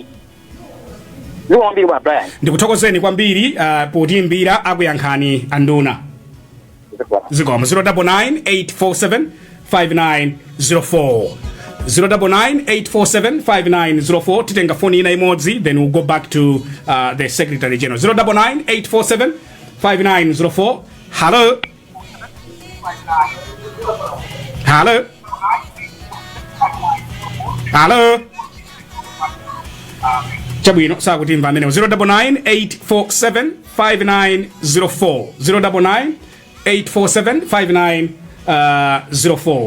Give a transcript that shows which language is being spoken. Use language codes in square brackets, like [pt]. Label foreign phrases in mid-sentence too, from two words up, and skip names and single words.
[ny] Ziko kwambiri bwa Brian. Ndikuthokozeni kwambiri potimbira akuyankhani anduna. Ziko 099-847-5904 099-847-5904 titenga phone ina imodzi [en] then we'll go back to the Secretary General. [ny] 099-847-5904. Hello. Chabwino sakutimva amene 099-847-5904 099-847-5904.